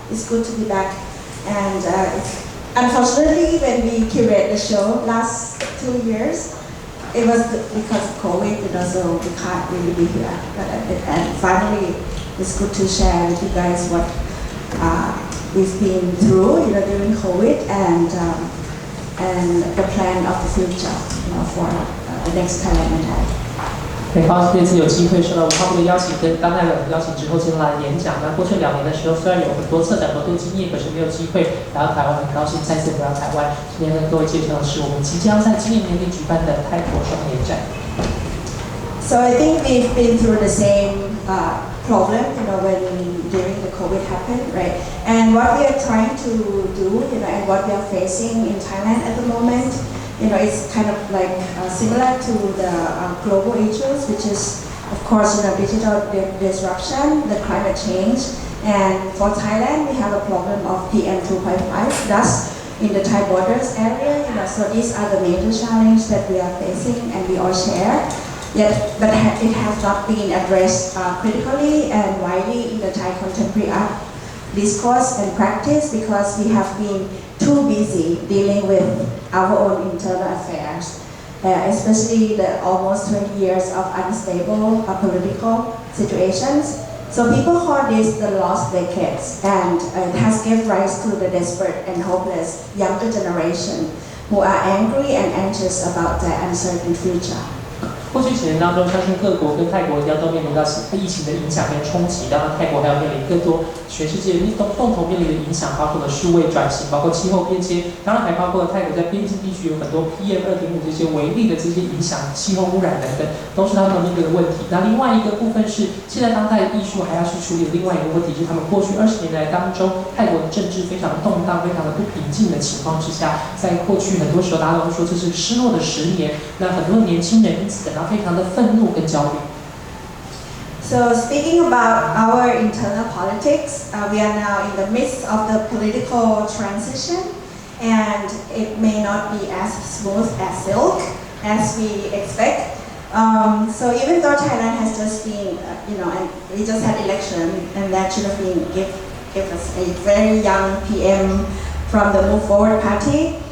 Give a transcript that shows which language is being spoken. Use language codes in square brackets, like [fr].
[en] It's good to be back, and unfortunately when we curate the show last 2 years, it was because of COVID, so we can't really be here. And finally, it's good to share with you guys what we've been through, during COVID, and the plan of the future, for the next Thailand. [zh] 很高兴这次有机会受到文化部的邀请，跟当代的邀请之后，前来演讲。那过去2年的时候，虽然有很多策展合作经验，可是没有机会来到台湾。很高兴再次回到台湾。今天跟各位介绍的是我们即将在今年年底举办的泰国双年展。 [en] So I think we've been through the same problem, when during the COVID happened, right? And what we are trying to do, and what we are facing in Thailand at the moment, it's kind of like similar to the global issues, which is, of course, digital disruption, the climate change, and for Thailand, we have a problem of PM 2.5 dust in the Thai borders area. So these are the major challenges that we are facing, and we all share. But it has not been addressed critically and widely in the Thai contemporary art discourse and practice, because we have been too busy dealing with our own internal affairs, especially the almost 20 years of unstable political situations. So people call this the lost decades, and it has given rise to the desperate and hopeless younger generation who are angry and anxious about their uncertain future. [zh] 过去几年当中，相信各国跟泰国一样都面临到疫情的影响跟冲击，当然泰国还要面临更多全世界共同面临的影响，包括了数位转型，包括气候变迁，当然还包括了泰国在边境地区有很多 PM 2.5这些微粒的这些影响，气候污染等等，都是他们面对的问题。那另外一个部分是，现在当代艺术还要去处理的另外一个问题，就是他们过去20年来当中，泰国的政治非常动荡、非常的不平静的情况之下，在过去很多时候大家都说这是失落的10年，那很多年轻人因此感到非常的愤怒跟焦虑。 [en] So speaking about our internal politics, we are now in the midst of the political transition, and it may not be as smooth as silk as we expect. So even though Thailand has just been, and we just had election, and that should have been give us a very young PM from the Move Forward Party.